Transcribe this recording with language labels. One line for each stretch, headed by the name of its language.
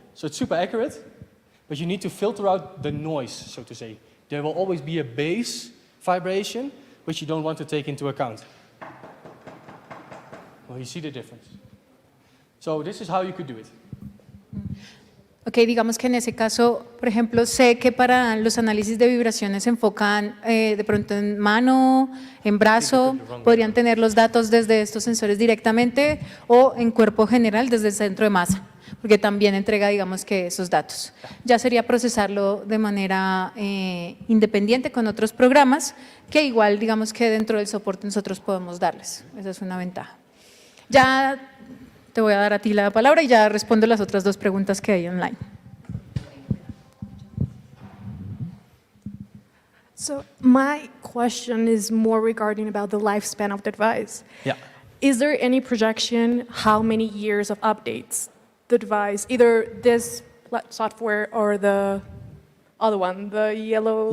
English: So it's super accurate, but you need to filter out the noise, so to say. There will always be a base vibration, which you don't want to take into account. Well, you see the difference. So this is how you could do it.
Spanish: Ok, digamos que en ese caso, por ejemplo, sé que para los análisis de vibraciones se enfocan de pronto en mano, en brazo, podrían tener los datos desde estos sensores directamente o en cuerpo general desde el centro de masa, porque también entrega, digamos que esos datos. Ya sería procesarlo de manera independiente con otros programas que igual, digamos que dentro del soporte nosotros podemos darles. Esa es una ventaja. Ya te voy a dar a ti la palabra y ya respondo las otras 2 preguntas que hay online.
English: So my question is more regarding about the lifespan of the device. Yeah. Is there any projection how many years of updates the device, either this software or the other one, the yellow?